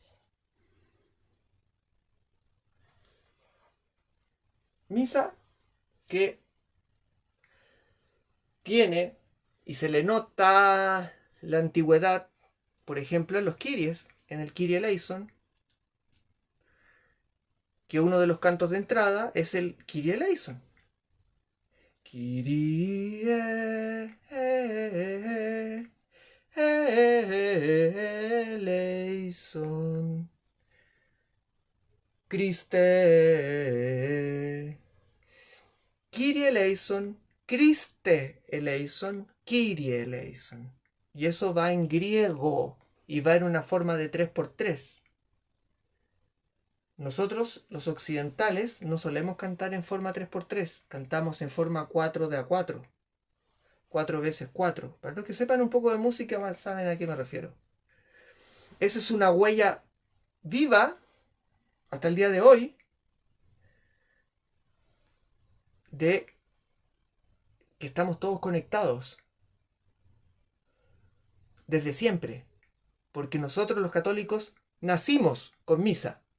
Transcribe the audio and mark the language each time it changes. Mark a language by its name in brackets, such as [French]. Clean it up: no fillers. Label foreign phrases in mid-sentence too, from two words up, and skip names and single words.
[Spanish] Misa que tiene y se le nota la antigüedad, por ejemplo, en los Kyries, en el [Greek] Κύριε ελέησον, [Spanish] que uno de los cantos de entrada es el [Greek] Κύριε ελέησον. Κύριε ελέησον, Χριστέ, Κύριε ελέησον, Χριστέ ελέησον, Κύριε ελέησον. [Spanish] Y eso va en griego y va en una forma de 3x3. Nosotros, los occidentales, no solemos cantar en forma 3x3, cantamos en forma 4 de A4, 4 veces 4. Para los que sepan un poco de música, saben a qué me refiero. Esa es una huella viva, hasta el día de hoy, de que estamos todos conectados, desde siempre, porque nosotros los católicos nacimos con misa.